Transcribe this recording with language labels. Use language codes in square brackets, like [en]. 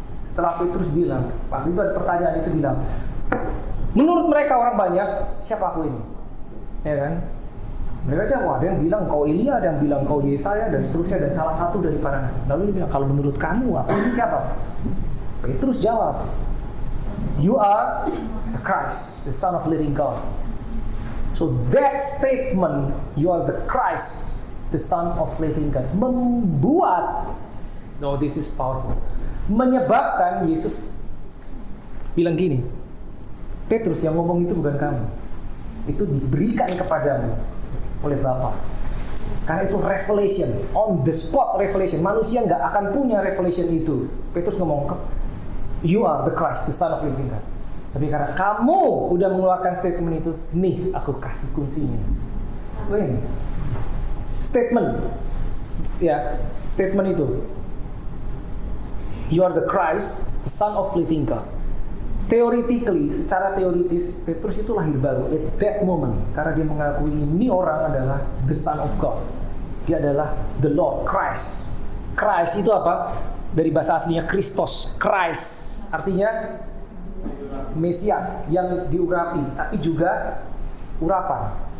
[id] Setelah Petrus bilang, waktu itu ada pertanyaan Yesus bilang, menurut mereka orang banyak, siapa aku ini? Ya kan? Mereka jawab, ada yang bilang kau Elia, ada yang bilang kau Yesaya, dan seterusnya, dan salah satu dari para nabi. Lalu dia bilang, kalau menurut kamu, aku ini siapa? Petrus jawab, [en] you are the Christ, the Son of living God. So that statement, you are the Christ, the Son of living God, [id] membuat, [en] no, this is powerful, [id] menyebabkan Yesus bilang gini, Petrus yang ngomong itu bukan kamu, itu diberikan kepadamu oleh Bapa. Karena itu [en] revelation, on the spot revelation. [id] Manusia nggak akan punya revelation itu. Petrus ngomong, [en] you are the Christ, the Son of living God. [id] Tapi karena kamu udah mengeluarkan statement itu, nih aku kasih kuncinya. Ini statement, ya statement itu. [en] You are the Christ, the Son of living God. Theoretically, [id] secara teoritis, Petrus itu lahir baru [en] at that moment [id] karena dia mengakui ini orang adalah [en] the Son of God. [id] Dia adalah [en] the Lord, Christ. [id] Christ itu apa? Dari bahasa aslinya Christos, Christ. Artinya Mesias yang diurapi, tapi juga urapan.